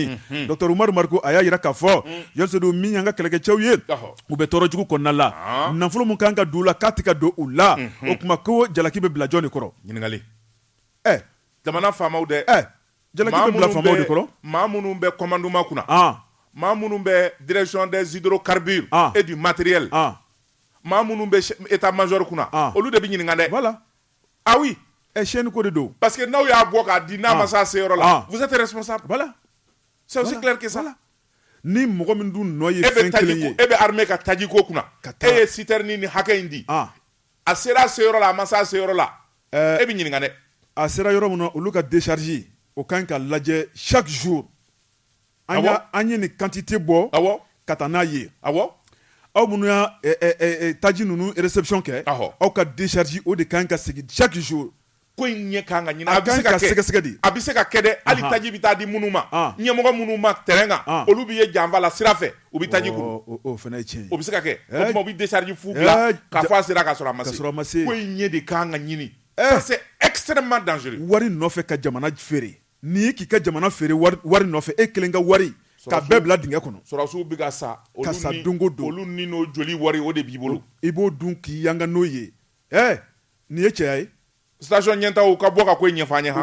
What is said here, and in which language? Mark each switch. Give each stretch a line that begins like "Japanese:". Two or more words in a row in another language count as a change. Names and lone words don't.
Bambara: Dr Umaru Mariko a y'a yira k'a fɔ Jansudu min y'an ka kɛlɛkɛcɛw ye u bɛ tɔɔrɔ jugu kɔnɔna la nafolo mun kan ka don u la k'a tɛ ka don u la o kuma ko jalaki bɛ bila jɔn de kɔrɔ. Ɲininkali jamana faamaw dɛ jalaki bɛ bila faamaw de kɔrɔ maa minnu bɛ commandement kunna maa minnu bɛ
French: direction des hydrocarbures et du matériel
Bambara: maa minnu bɛ
French: état major
Bambara: kunna olu de bɛ ɲininka dɛ.
French: Voilà. Ah oui.
Bambara: Chaîne ko de do.
French: Parce que
Bambara: n'aw y'a bɔ k'a di n'a ma se a seyɔrɔ la
French: vous êtes responsable. Voilà. C'est aussi clair que ça.
Bambara: Ni mɔgɔ min dun nɔ ye fɛn kelen ye e bɛ armée ka taji ko kunna e ye citerne ni hakɛ in di a sera a seyɔrɔ la a ma se a seyɔrɔ la e bɛ ɲininka dɛ. a sera yɔrɔ min na olu ka décharge o kan ka lajɛ
French: chaque jour
Bambara: an ye ni quantité bɔ ka taa n'a ye aw minnu y'a taji ninnu réception kɛ aw ka décharge o de kan ka segin
French: chaque jour
Bambara: ko in ɲɛ kan ka ɲini a bɛ se ka sɛgɛsɛgɛ de a bɛ se ka kɛ dɛ hali taji bɛ taa di minnu ma ɲɛmɔgɔ minnu ma terrain kan olu bɛ ye janfa la sira fɛ u bɛ taji kun o fana ye tiɲɛ ye o bɛ se ka kɛ o tuma u bɛ décharge fu bila k'a fɔ a sera ka sɔrɔ a ma se ko in ɲɛ de kan ka ɲini
French: ça c'est extrêmement dangereux
Bambara: wari nɔfɛ ka jamana feere n'i ye k'i ka jamana feere wari nɔfɛ e kelen ka wari ka bɛɛ bila dingɛ kɔnɔ sɔrɔsiw bɛ ka sa don o don olu ni n'o joli wari o de b'i bolo i b'o dun k'i yanga n'o ye nin ye cɛya ye station ɲɛtaw ka bɔ ka ko in ɲɛfɔ an ye